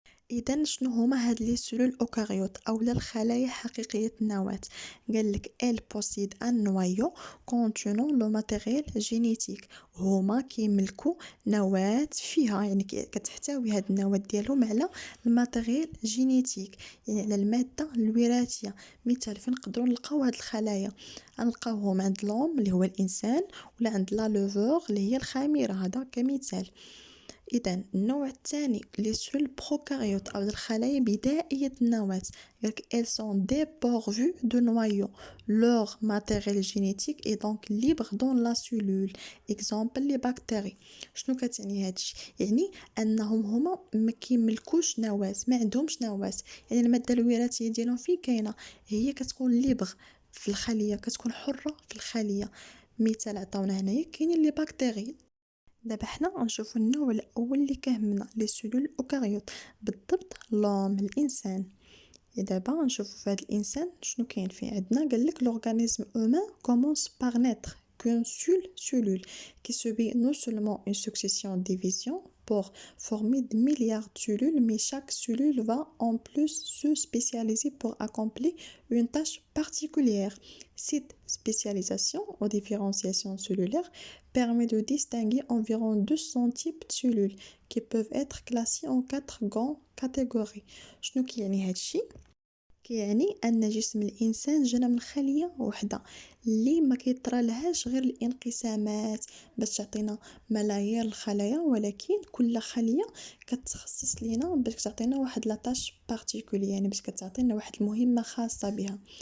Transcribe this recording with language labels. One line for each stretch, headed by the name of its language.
Arabic: إذا شنو هما هاد لي سيلول أوكاريوت أولا الخلايا حقيقية النواة؟ قالك
French: ال بوسيد ان نوايو كونتونون لو ماتيريال جينيتيك،
Arabic: هما كيملكو نواة فيها يعني كتحتوي هاد النواة ديالهم على الماتيريال جينيتيك، يعني على المادة الوراثية. مثال فين نقدروا نلقاو هاد الخلايا؟ نلقاوهم عند لوم اللي هو الإنسان، ولا عند لا لوفور اللي هي الخميرة، هذا كمثال. إذا النوع الثاني لي سيل بروكاريوت أو الخلايا بدائية النواة، قالك
French: elles sont dépourvues de noyau, leur matériel génétique est donc libre dans la cellule.
Arabic: exemple لي بكتيري. شنو كتعني هادشي؟ يعني انهم هما ما كيملكوش نواة، ما عندهمش نواة، يعني المادة الوراثية ديالهم فين كاينة؟ هي كتكون ليبر في الخلية، كتكون حرة في الخلية. مثال عطاونا هنايا كاينين لي بكتيري. دابا حنا غنشوفو النوع الاول اللي كيهمنا لي سيلول الاوكاريوت، بالضبط لوم الانسان. دابا غنشوفو في هذا الانسان شنو كاين فيه. عندنا قالك
French: l'organisme humain commence par n'être qu'une seule cellule qui subit non seulement une succession de divisions pour former des milliards de cellules, mais chaque cellule va en plus se spécialiser pour accomplir une tâche particulière. Cette spécialisation ou différenciation cellulaire permet de distinguer environ 200 types de cellules qui peuvent être classées en 4 grandes catégories.
Arabic: شنو كيعني هادشي؟ كيعني ان جسم الانسان جانا من خليه وحده اللي ما كيطرى لهاش غير الانقسامات باش تعطينا ملايير الخلايا، ولكن كل خليه كتخصص لينا باش تعطينا واحد
French: لاطاش بارتيكولي،
Arabic: يعني باش كتعطينا واحد المهمه خاصه بها.